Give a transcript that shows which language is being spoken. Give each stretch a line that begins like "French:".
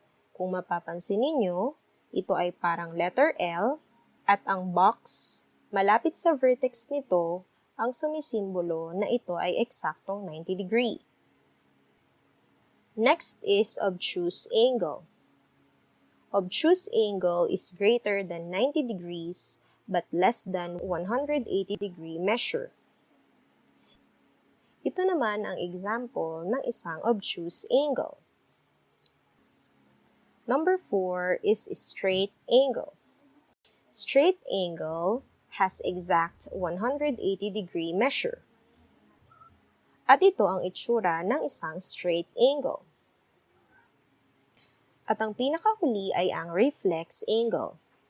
Filipino: Kung mapapansin ninyo, ito ay parang letter L at ang box malapit sa vertex nito ang sumisimbolo na ito ay eksaktong 90 degree.
English: Next is obtuse angle. Obtuse angle is greater than 90 degrees but less than 180 degree measure.
Filipino: Ito naman ang example ng isang obtuse angle.
English: Number 4 is straight angle. Straight angle has exact 180 degree measure.
Filipino: At ito ang itsura ng isang straight angle. At ang pinakahuli ay ang reflex angle.